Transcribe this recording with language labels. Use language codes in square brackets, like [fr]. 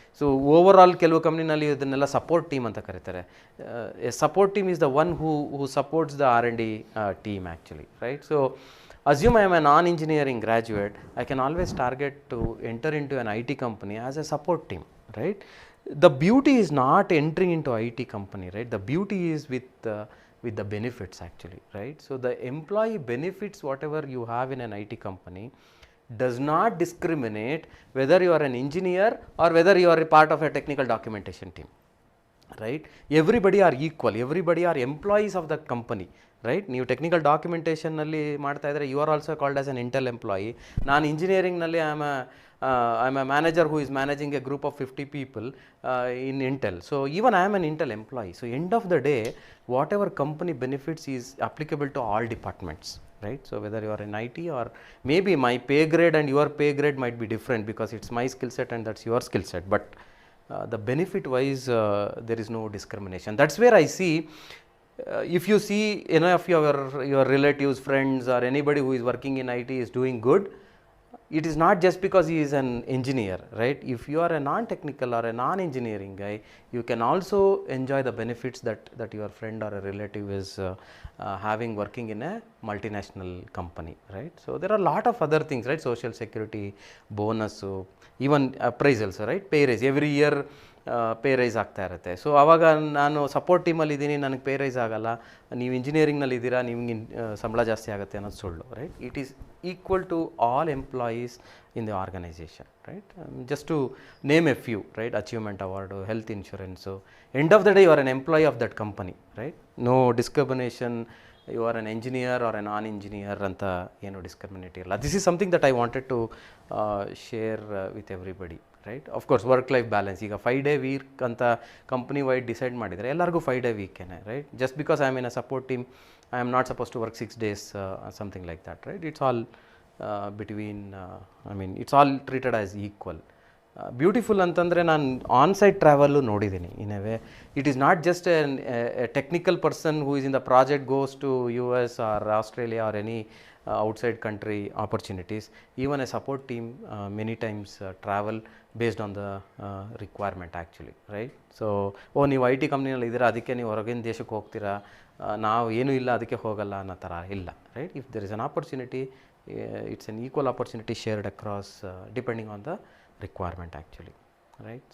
[kn] So over all ಕೆಲವು ಕಂಪ್ನಿನಲ್ಲಿ ಇದನ್ನೆಲ್ಲ support team ಅಂತ ಕರೀತಾರೆ. [en] A support team is the one who supports the R&D team actually, right? So assume I am a non-engineering graduate, I can always target to enter into an IT company as a support team, right? The beauty is not entering into IT company, right? The beauty is with the benefits actually, right? So the employee benefits whatever you have in an IT company does not discriminate whether you are an engineer or whether you are a part of a technical documentation team, right? Everybody are equal, everybody are employees of the company, right? [kn] ನೀವು technical ಡಾಕ್ಯುಮೆಂಟೇಷನ್ನಲ್ಲಿ ಮಾಡ್ತಾ ಇದ್ದರೆ [en] You are also called as an Intel employee. [kn] ನಾನು ಇಂಜಿನಿಯರಿಂಗ್ನಲ್ಲಿ [en] I am a manager who is managing a group of 50 people in Intel. So even I am an Intel employee. So end of the day whatever company benefits is applicable to all departments, right? So whether you are in IT or maybe my pay grade and your pay grade might be different because it's my skill set and that's your skill set, but the benefit wise there is no discrimination. That's where I see if you see any of your relatives, friends or anybody who is working in IT is doing good, it is not just because he is an engineer, right? If you are a non-technical or a non-engineering guy, you can also enjoy the benefits that your friend or a relative is having working in a multinational company, right? So there are a lot of other things, right? Social security, bonus, even appraisals, right? Pay raise every year. [kn] Pay rice ಆಗ್ತಾ ಇರುತ್ತೆ. So ಆವಾಗ ನಾನು support ಟೀಮಲ್ಲಿ ಇದ್ದೀನಿ, ನನಗೆ pay rice ಆಗಲ್ಲ, ನೀವು ಇಂಜಿನಿಯರಿಂಗ್ನಲ್ಲಿ ಇದ್ದೀರಾ, ನಿಮ್ಗೆ ಸಂಬಳ ಜಾಸ್ತಿ ಆಗುತ್ತೆ ಅನ್ನೋದು ಸುಳ್ಳು, right. [en] It is equal to all employees in the organisation, right. Just to name a few, right. Achievement award, health insurance, end of the day you are an employee of that company, right. No discrimination, you are an engineer or a non engineer [kn] ಅಂತ ಏನು discriminate ಇರಲ್ಲ. [en] This is something that I wanted to share with everybody, right. Of course work life balance, [kn] ಈಗ 5 day weak ಅಂತ company wide decide ಮಾಡಿದರೆ ಎಲ್ಲರಿಗೂ 5 day ವೀಕೇನೆ, right. [en] Just because I am in a support team, I am not suppose to work 6 days, something like that, right. It's all between, I mean it's all treated as equal. [kn] Beautiful ಅಂತಂದರೆ ನಾನು onsite travel ನೋಡಿದ್ದೀನಿ. [en] In a way it is not just a technical person who is in the project goes to US or Australia or any outside country opportunities. Even a support team many times travel based on the requirement actually, right. [kn] So ನೀವು IT ಕಂಪ್ನಿನಲ್ಲಿ ಇದ್ದೀರಾ, ಅದಕ್ಕೆ ನೀವು ಹೊರಗಿನ ದೇಶಕ್ಕೆ ಹೋಗ್ತೀರಾ, ನಾವು ಏನೂ ಇಲ್ಲ ಅದಕ್ಕೆ ಹೋಗಲ್ಲ ಅನ್ನೋ ಥರ ಇಲ್ಲ, right. [en] If there is an opportunity, it's an equal opportunity shared across depending on the requirement actually, right.